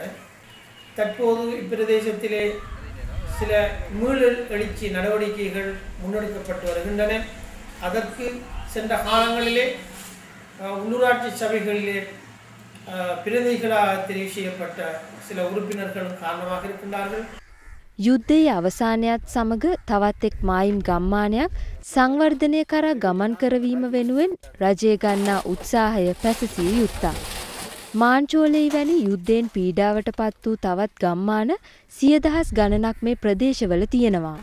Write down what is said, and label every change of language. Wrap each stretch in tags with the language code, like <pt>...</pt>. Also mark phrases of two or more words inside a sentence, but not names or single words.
<ta>தற்போது இப்பிரதேசத்திலே சில மீளல் எழுச்சி நடவடிக்கைகள் முன்னெடுக்கப்பட்டு வருகின்றன. அதற்கு சென்ற காலங்களிலே உள்ளூராட்சி சபைகளிலே பிரதிநிதிகளாக தெரிவு செய்யப்பட்ட சில உறுப்பினர்களும் காரணமாக இருக்கின்றார்கள்.</ta> <si>යුද්ධයේ අවසානයත් සමග තවත් එක් මායිම් ගම්මානයක් සංවර්ධනය කරා ගමන් කරවීම වෙනුවෙන් රජය ගන්නා උත්සාහය පැසසිය යුත්තක්. මාංචෝලේ වැනි යුද්ධයෙන් පීඩාවට පත් වූ තවත් ගම්මාන 100,000 ගණනක් මේ ප්‍රදේශවල තියෙනවා.</si>